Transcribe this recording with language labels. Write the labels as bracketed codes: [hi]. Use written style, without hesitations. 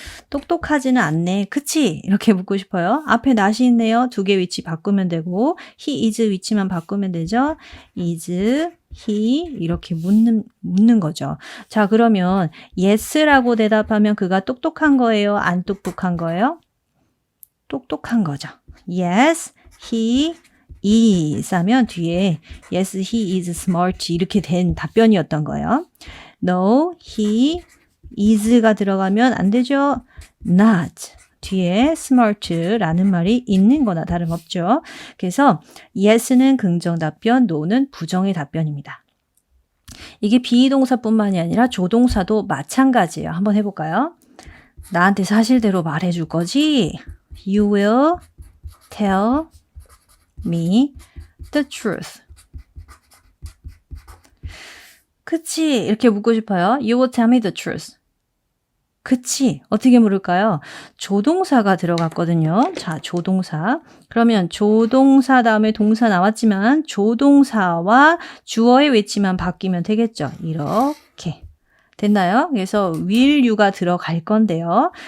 [ko] 똑똑하지는 않네. 그치? 이렇게 묻고 싶어요. 앞에 not이 있네요. 두 개 위치 바꾸면 되고 he is 위치만 바꾸면 되죠. is he 이렇게 묻는 거죠. 자, 그러면 yes라고 대답하면 그가 똑똑한 거예요? 안 똑똑한 거예요? 똑똑한 거죠. Yes, he is 하면 뒤에 yes, he is smart 이렇게 된 답변이었던 거예요. No, he is 가 들어가면 안 되죠. [en] Not. [ko] 뒤에 smart라는 말이 있는 거나 다름없죠. 그래서 yes는 긍정 답변, no는 부정의 답변입니다. 이게 비동사뿐만이 아니라 조동사도 마찬가지예요. 한번 해볼까요? 나한테 사실대로 말해줄 거지? [en] You will tell me the truth. [ko] 그치? 이렇게 묻고 싶어요. [en] You will tell me the truth. [ko] 그치? 어떻게 물을까요? 조동사가 들어갔거든요. 자, 조동사. 그러면 조동사 다음에 동사 나왔지만 조동사와 주어의 위치만 바뀌면 되겠죠. 이렇게. 됐나요? 그래서 will you 가 들어갈 건데요.